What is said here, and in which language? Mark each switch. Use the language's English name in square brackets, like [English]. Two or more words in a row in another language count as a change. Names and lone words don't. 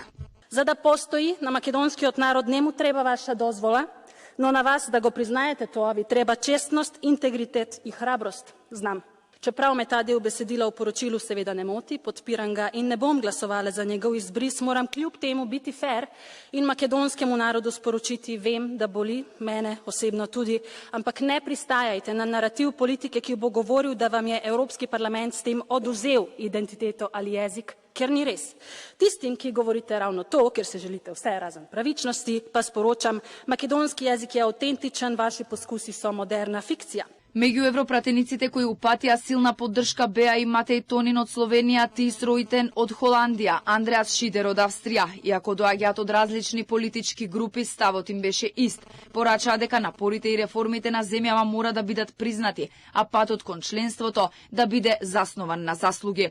[Macedonian] За да постои на македонскиот народ не му треба ваша дозвола, но на вас да го признаете тоа ви треба честност, интегритет и храброст. [Slovenian] Znam. Čeprav me ta del besedila v poročilu seveda ne moti, podpiram ga in ne bom glasovala za njegov izbris, moram kljub temu biti fer in makedonskemu narodu sporočiti, vem da boli, mene osebno tudi, ampak ne pristajajte na narativ politike ki bo govoril da vam je Evropski parlament s tem oduzel identiteto ali jezik, ker ni res. Tistim, ki govorite ravno to, ker se želite vse razen pravičnosti, pa sporočam, makedonski jezik je avtentičen, vaši poskusi so moderna fikcija. [Macedonian] Меѓу европратениците кои упатија силна поддршка беа и Матеј Тонин од Словенија, Тис Ройтен од Холандија, Андреас Шидер од Австрија. Иако доаѓаат од различни политички групи, ставот им беше ист. Порачаа дека напорите и реформите на земјава мора да бидат признати, а патот кон членството да биде заснован на заслуги.